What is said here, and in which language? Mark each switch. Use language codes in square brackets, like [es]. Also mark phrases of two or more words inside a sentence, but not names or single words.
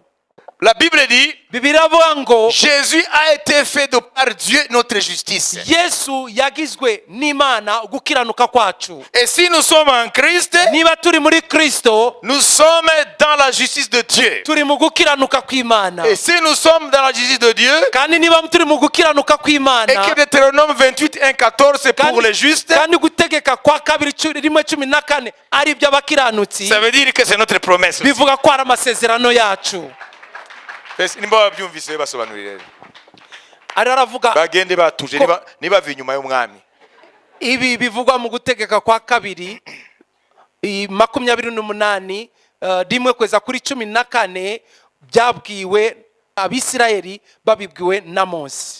[fr] La Bible dit, [rw] Bibiliya avuga ngo [fr] Jésus a été fait de par Dieu notre justice. [rw] Yesu yagizwe n'Imana gukiranuka kwacu. [fr] Et si nous sommes en Christ, [rw] Niba turi muri Kristo, [fr] nous sommes dans la justice de Dieu. [rw] turi mu gukiranuka kw'Imana. [fr] Et si nous sommes dans la justice de Dieu, [rw] Kandi niba turi mu gukiranuka et kw'Imana, [fr] que Deutéronome 28, 1, 14 c'est pour les justes, [rw] kandi gutegeka kwa kabiri 1:14 ari iby'abakiranutsi, [fr] ça veut dire que c'est notre promesse. [rw] bivuga ko ari amasezerano yacu. Nimba babyumvise basobanurire. Ari aravuga Bagende batuje niba inyuma y'umwami. ibi bivugwa mu gutegeka kwa kabiri 28 rimwe kweza kuri 14 byabwiwe Abisirayeli babibwiwe na Mose.